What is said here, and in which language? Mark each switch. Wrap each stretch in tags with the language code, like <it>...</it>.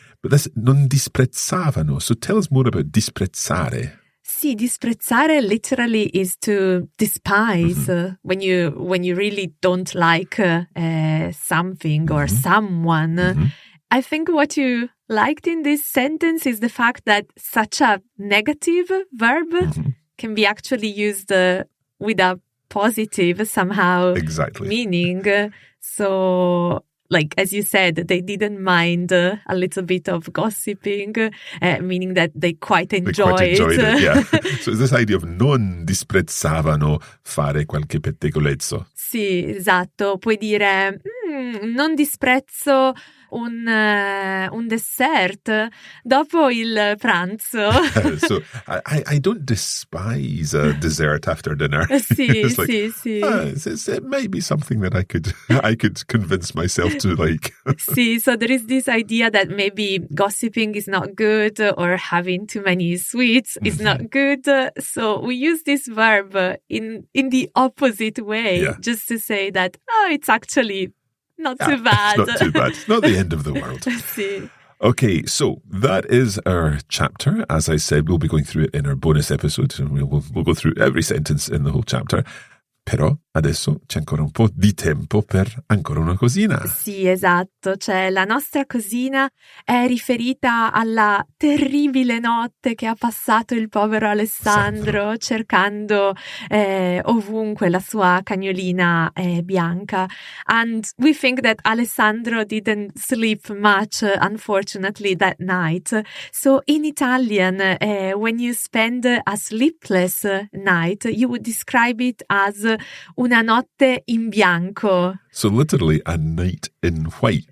<en>But this</en> <it>non disprezzavano.</it> <en>So tell us more about disprezzare. Sì, disprezzare literally is to despise when you really don't like something or someone. I think what you liked in this sentence is the fact that such a negative verb can be actually used with a positive somehow meaning. So, like, as you said, they didn't mind a little bit of gossiping, meaning that they quite enjoyed it. Yeah. So it's this idea of</en> <it>non disprezzavano fare qualche pettegolezzo. Sì, esatto. Puoi dire, non disprezzo un dessert dopo il pranzo.</it> <en>So I don't despise a dessert after dinner.</en> <it>Sì.</it> <en>It may be something that I could convince myself to like. See, so there is this idea that maybe gossiping is not good or having too many sweets is not good. So we use this verb in the opposite way, just to say that, it's actually not too bad. It's not too bad. It's not the end of the world. See. Okay, so that is our chapter. As I said, we'll be going through it in our bonus episode. And we'll go through every sentence in the whole chapter.</en> <it>Però adesso c'è ancora un po' di tempo per ancora una cosina. Sì, esatto. Cioè, la nostra cosina è riferita alla terribile notte che ha passato il povero Alessandro cercando ovunque la sua cagnolina bianca.</it> <en>And we think that Alessandro didn't sleep much, unfortunately, that night. So in Italian, when you spend a sleepless night, you would describe it as</en> <it>una notte in bianco.</it> <en>So literally a night in white.</en>